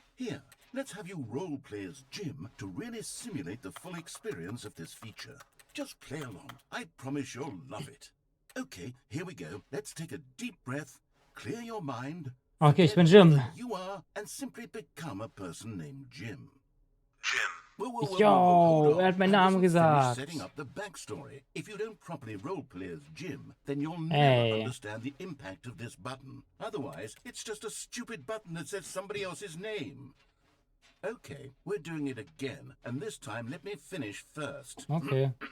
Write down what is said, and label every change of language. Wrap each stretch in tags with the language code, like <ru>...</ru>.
<en>Here, let's have you role-play as Jim to really simulate the full experience of this feature. Just play along. I promise you'll love it. Okay, here we go. Let's take a deep breath, clear your mind.</en> <de>Okay, ich bin Jim.</de> <en>You are, and simply become a person named Jim.</en> <de>Yo, er hat meinen Namen gesagt.</de> <en>Setting up the backstory. If you don't properly roleplay as Jim, then you'll never understand the impact of this button. Otherwise, it's just a stupid button that says somebody else's name. Okay, we're doing it again, and this time let me finish first. Okay.</en>